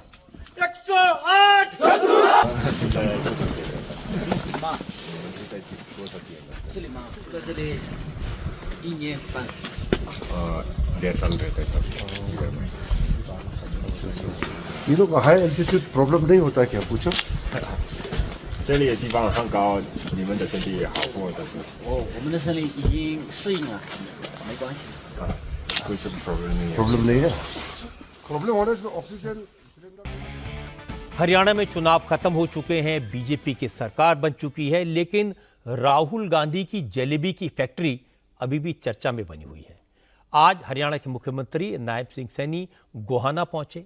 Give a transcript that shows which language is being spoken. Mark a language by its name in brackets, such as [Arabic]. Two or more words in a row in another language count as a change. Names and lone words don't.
[Hindi] 108 ये लोग [English] high altitude problem [Hindi] नहीं होता क्या? पूछो। [Chinese] 这里的地方很高，你们的身体也好过的是。我们的身体已经适应了，没关系。 [Hindi] कोई सा प्रॉब्लम नहीं है। प्रॉब्लम नहीं है। प्रॉब्लम होने से ऑक्सीजन। हरियाणा में चुनाव खत्म हो चुके हैं, बीजेपी की सरकार बन चुकी है, लेकिन राहुल गांधी की जलेबी की फैक्ट्री अभी भी चर्चा में बनी हुई है। आज हरियाणा के मुख्यमंत्री नायब सिंह सैनी गोहाना पहुंचे।